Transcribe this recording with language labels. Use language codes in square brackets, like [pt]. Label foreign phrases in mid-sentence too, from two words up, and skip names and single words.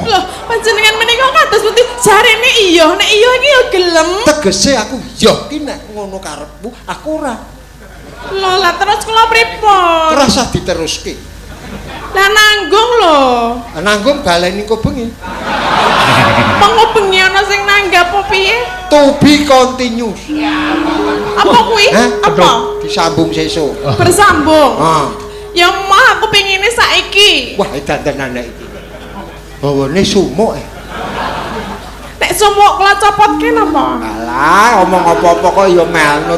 [jv] Loh, panjenengan menika kados pundi? Jarene iya, nek iya iki ya gelem. Tegese aku yo ki nek ngono karepmu aku ora. Lho, lah terus kula pripun? Terasa diteruske. Lah nanggung lho. Nanggung baleni kok bengi. Mengko bengi ana sing nanggap apa piye? [en] To be continuous. [jv] Apa kuwi? Apa? Disambung sesuk. Bersambung. Ah. Ya mah aku pengine saiki. Wah, dantenan nek iki. Bawane sumuk. Nek sumuk kula copotke napa? Alah, omong apa-apa kok ya melnut.